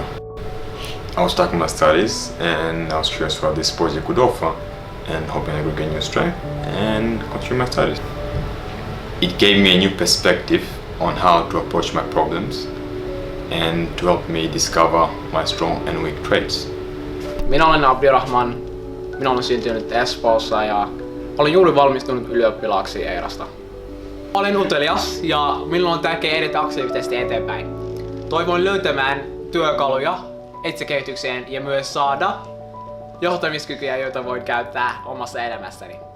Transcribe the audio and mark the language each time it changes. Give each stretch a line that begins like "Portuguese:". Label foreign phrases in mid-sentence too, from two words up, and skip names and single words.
English: I was stuck in my studies, and I was curious what this project could offer, and hoping I could gain new strength and continue my studies. It gave me a new perspective on how to approach my problems, and to help me discover my strong and weak traits.
Finnish: Minä olen Abdirahman. Minä olen syntynyt Espoossa ja olen juuri valmistunut ylioppilaaksi ERAsta. Olen utelias ja minulla on tärkeää edetä aktiivisesti eteenpäin. Toivon löytämään työkaluja itsekehitykseen ja myös saada johtamiskykyjä, joita voin käyttää omassa elämässäni.